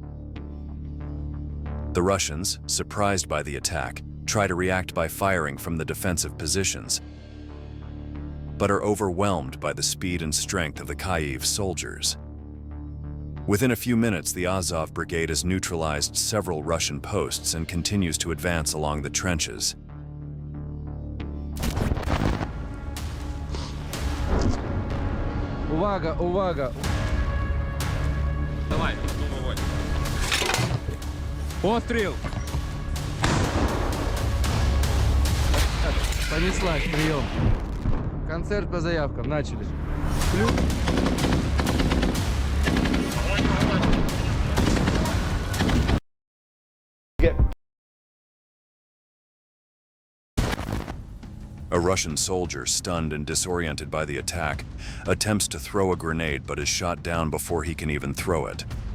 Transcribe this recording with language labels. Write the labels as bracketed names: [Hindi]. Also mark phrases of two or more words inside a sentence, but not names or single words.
[English] The Russians, surprised by the attack, try to react by firing from the defensive positions, but are overwhelmed by the speed and strength of the Kyiv soldiers. Within a few minutes, the Azov Brigade has neutralized several Russian posts and continues to advance along the trenches. [Ukrainian] Увага, увага! [Russian] Давай, выводь. Пострел! Понеслась, прием. Концерт по заявкам, начали. [English] A Russian soldier, stunned and disoriented by the attack, attempts to throw a grenade but is shot down before he can even throw it.